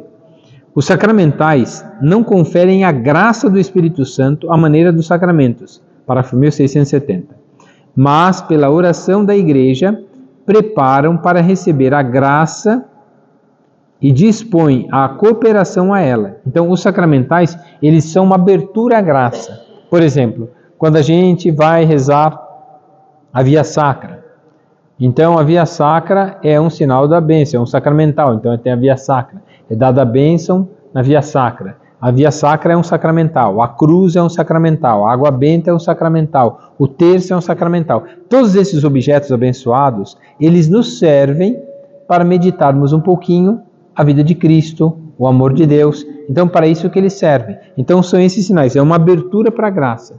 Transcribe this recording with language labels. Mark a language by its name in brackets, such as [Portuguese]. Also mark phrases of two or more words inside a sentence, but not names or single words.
[Portuguese] Os sacramentais não conferem a graça do Espírito Santo à maneira dos sacramentos, parágrafo 1670, mas pela oração da Igreja preparam para receber a graça e dispõem a cooperação a ela. Então os sacramentais, eles são uma abertura à graça. Por exemplo, quando a gente vai rezar a via sacra, então a via sacra é um sinal da bênção, é um sacramental, então tem a via sacra, é dada a bênção na via sacra. A via sacra é um sacramental, a cruz é um sacramental, a água benta é um sacramental, o terço é um sacramental. Todos esses objetos abençoados, eles nos servem para meditarmos um pouquinho a vida de Cristo, o amor de Deus. Então, para isso que eles servem. Então, são esses sinais, é uma abertura para a graça.